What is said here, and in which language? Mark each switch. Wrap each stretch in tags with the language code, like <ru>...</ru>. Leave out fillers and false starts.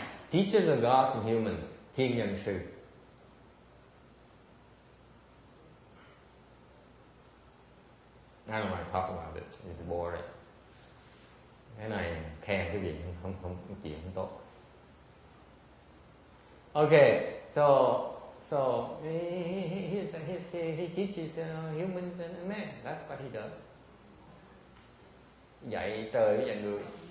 <en>Teachers of gods and humans. Thiên nhân sư. I don't want to talk about this. It's boring.</en> <vi>Cái này khen cái gì không chuyện không tốt.</vi> <en>Okay, so he teaches humans and men. That's what he does.</en> <vi>Dạy trời với dạy người.</vi>